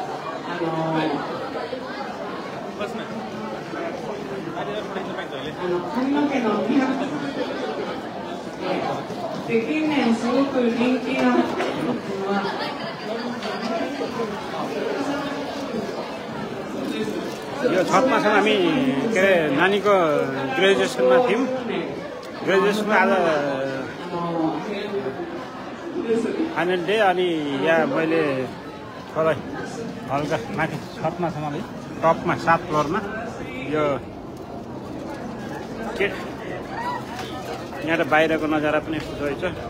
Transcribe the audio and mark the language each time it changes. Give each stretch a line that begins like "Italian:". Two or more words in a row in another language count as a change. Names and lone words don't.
Japanese: 髪の毛の美白で近年すごく人気なのは
Nepali: यो छतमा छन् हामी के अरे नानीको ग्रेजुएसनमा थियौँ। ग्रेजुएसनमा आज
English: final day
Nepali: अनि यहाँ मैले थोरै हल्का माथि छतमा छ मलाई टपमा 7 फ्लोरमा यो के यहाँ त बाहिरको नजारा पनि यस्तो रहेछ।